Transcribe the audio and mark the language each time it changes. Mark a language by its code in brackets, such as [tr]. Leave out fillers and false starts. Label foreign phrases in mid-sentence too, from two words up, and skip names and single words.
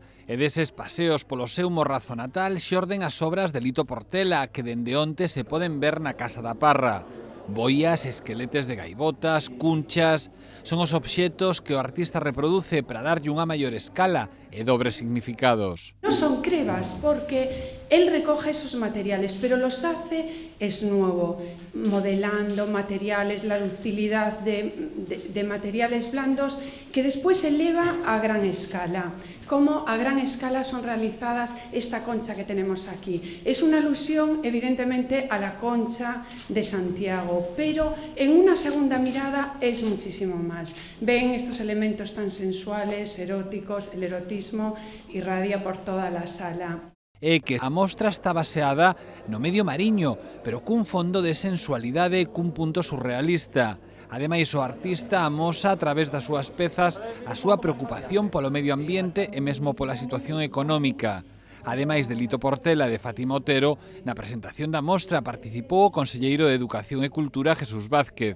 [gl] E deses paseos polo seu morrazo natal xorden as obras de Lito Portela que dende onte se poden ver na Casa da Parra. Boias, esqueletes de gaivotas, cunchas... Son os obxetos que o artista reproduce para darlle unha maior escala e dobres significados. [es] Non son crevas porque él recoge esos materiales, pero los hace es nuevo, modelando materiales, la ductilidad de materiales blandos que después se eleva a gran escala. Como a gran escala son realizadas esta concha que tenemos aquí. Es una alusión evidentemente a la concha de Santiago, pero en una segunda mirada es muchísimo más. Ven estos elementos tan sensuales, eróticos, el erotismo irradia por toda la sala. [gl] É que a mostra está baseada no medio mariño, pero cun fondo de sensualidade e cun punto surrealista. Ademais, o artista amosa a través das súas pezas a súa preocupación polo medio ambiente e mesmo pola situación económica. Ademais de Lito Portela e de Fátima Otero, na presentación da mostra participou o conselleiro de Educación e Cultura Jesús Vázquez.